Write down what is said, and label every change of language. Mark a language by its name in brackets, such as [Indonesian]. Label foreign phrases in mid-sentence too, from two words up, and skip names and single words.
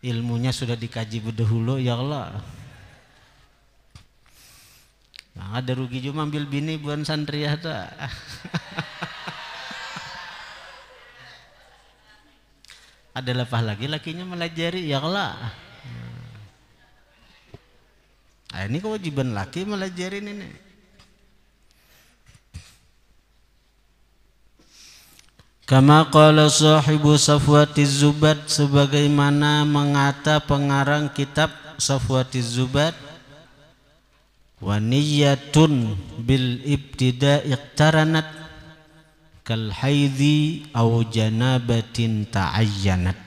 [Banjar] ilmunya sudah dikaji berdahulu ya Allah. Nah, ada rugi juga ambil bini buan santriah ta. Ada lepah lagi lakinya melajari ya Allah. Nah, ini kewajiban laki melajarin ini. [Arabic] كما قال صاحب صفوة الزبد, [Banjar] sebagaimana mengata pengarang kitab Safwatiz Zubad, [Arabic] ونية بالابتداء اقترنت كالحيض أو جنابة تعينت.